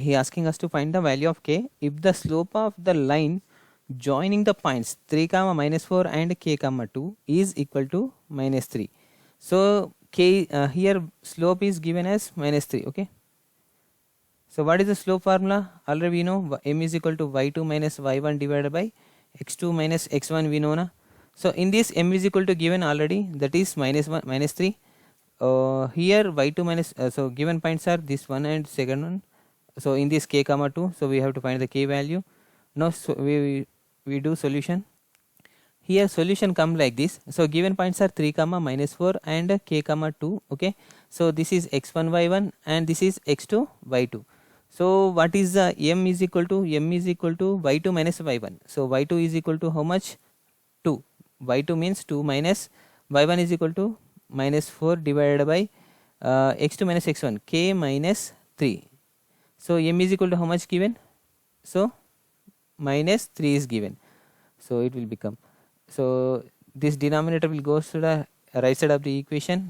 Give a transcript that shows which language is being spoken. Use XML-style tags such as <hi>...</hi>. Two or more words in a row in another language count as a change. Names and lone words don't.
<en>He asking us to find the value of k if the slope of the line joining the points 3 comma minus 4 and k comma 2 is equal to minus 3. So k here slope is given as minus 3. Okay. So what is the slope formula? Already we know m is equal to y2 minus y1 divided by x2 minus x1 we know na. So in this m is equal to given already, that is minus 1 minus 3. Here y2 minus so given points are this one and second one. So in this k comma 2, so we have to find the k value. Now so we do solution. Here solution come like this. So given points are 3 comma minus 4 and k comma 2. Okay. So this is x1 y1 and this is x2 y2. So what is the m is equal to y2 minus y1. So y2 is equal to how much? 2. Y2 means 2 minus y1 is equal to minus 4 divided by x2 minus x1, k minus 3. So m is equal to how much given? So minus 3 is given. So it will become, so this denominator will go to the right side of the equation.</en>